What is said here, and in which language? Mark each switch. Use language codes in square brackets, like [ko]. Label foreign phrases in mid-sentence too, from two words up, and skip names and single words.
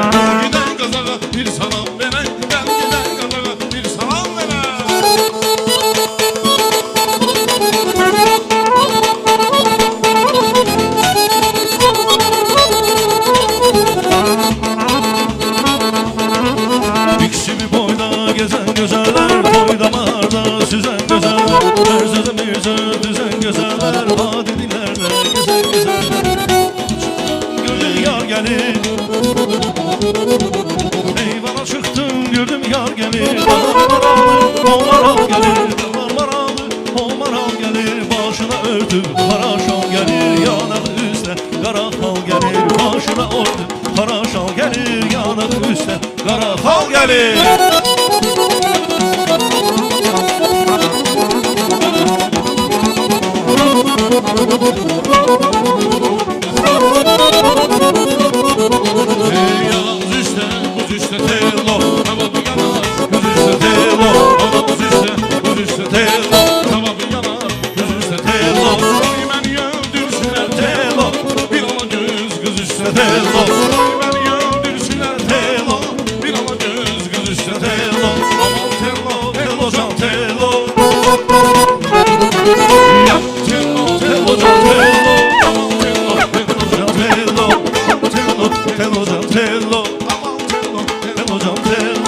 [az] Giden Qazağa bir salam verək, giden Qazağa bir salam verək. [tr] İkisi bir boyda gezen güzeller, boyda maharda süzen güzeller. Her söze bir söz düzen güzeller, vadililerde gezen güzeller. Gördüm yar gelir, eyvana çıktım gördüm yar gelir. Dağlar gelir, Omaral gelir. Başına örtüp kara şal gelir, [az] yanağı üstə qara xal gelir. [tr] Başına örtüp kara şal gelir, [az] yanağı üstə qara xal gelir. Yalan üstə, buz üstə telo, hava bir yanar, göz üstə telo, hava buz üstə, buz üstə telo, hava bir yanar, göz üstə telo. Beni öldürsünlər telo, bir ala göz, göz üstə telo. Beni öldürsünlər telo, bir ala göz, göz üstə telo. Aman telo, telo can telo. Yap telo, telo can telo. Aman telo, telo can telo. Telo can telo, Aman telo, telo can telo.